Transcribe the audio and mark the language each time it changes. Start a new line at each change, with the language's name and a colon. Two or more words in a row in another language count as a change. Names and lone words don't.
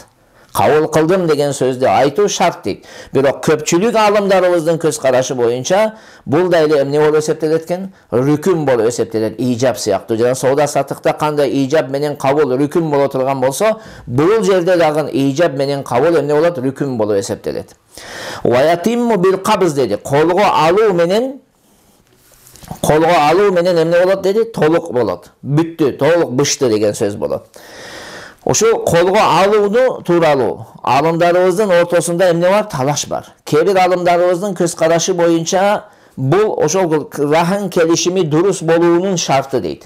Kyrgyz: Кабыл кылдым деген сөздү айтуу шарт дейт. Бирок көпчүлүк алымдарыбыздын көз карашы боюнча бул да эле эмне болуп эсептелет экен? Рүкүн болуп эсептелет, ижаб сыяктуу. Жана соода саттыкта кандай ижаб менен кабыл рүкүн боло турган болсо, бул жерде дагы ижаб менен кабыл эмне болот? Рүкүн болуп эсептелет.
Arabic: ويتم بالقبض деди.
Kyrgyz: Колго алуу менен эмне болот деди? Толук болот. Бүттү, толук бышты деген сөз болот. Ошо колго алууну тууралуу алымдарыбыздын ортосунда эмне бар? Талаш бар. Кээ бир алымдарыбыздын көз карашы боюнча бул ошол рахн келишими дурус болуунун шарты дейт.